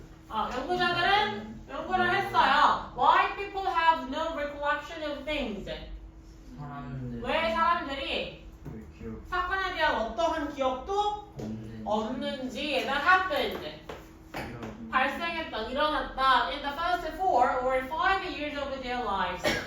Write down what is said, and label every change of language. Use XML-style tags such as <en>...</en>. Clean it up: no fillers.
<ko>연구자들은 연구를 했어요.</ko> <en>Why people have no recollection of things?</en> <ko>왜 사람들이 사건에 대한 어떠한 기억도 없는지</ko> <en>that happened.</en> <ko>발생했던, 일어났다</ko> <en>in the first 4 or 5 years of their lives.</en>